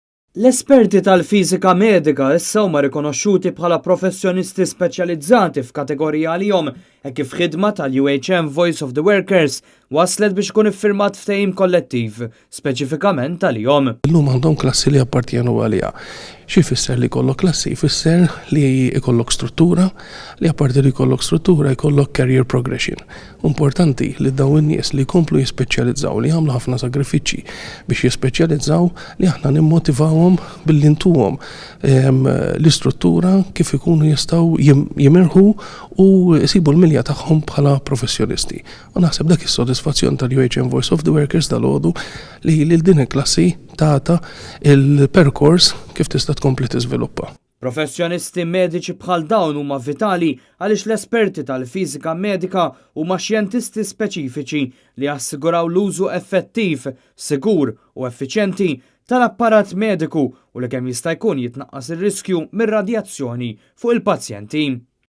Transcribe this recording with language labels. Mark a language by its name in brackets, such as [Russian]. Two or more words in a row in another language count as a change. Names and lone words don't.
[Maltese] L-esperti tal-fiżika medika issa huma rikonoxxuti bħala professjonisti speċjalizzati f'kategorija għalihom hekk kif ħidma tal-UHM Voice of the Workers waslet biex ikun iffirmat ftehim kollettiv, speċifikament għalihom. Illum għandhom klassi li appartjenu għaliha. Xi jfisser li jkollok klassi? Jfisser li jkollok struttura, li apparti li jkollok struttura jkollok [English] career progression. [Maltese] Importanti li dawn in-nies li jkomplu jispeċjalizzaw li jagħmlu ħafna sagrifiċċji biex jispeċjalizzaw li aħna nimmotivawhom billi ntuhom l-istruttura kif ikunu jistgħu jimirħu u jsibu l-milja tagħhom bħala professjonisti. U naħseb dak is-sodisfazzjon tal-UHM Voice of the Workers dal-għodu li lil din il-klassi tagħta il-perkors kif tista' tkompli tiżviluppa. Professjonisti mediċi bħal dawn huma vitali għaliex l-esperti tal-fiżika medika huma xjentisti speċifiċi li jassiguraw l-użu effettiv, sigur u effiċjenti tal-apparat mediku u li kemm jista' jkun jitnaqqas ir-riskju mir-radjazzjoni fuq il-pazjenti.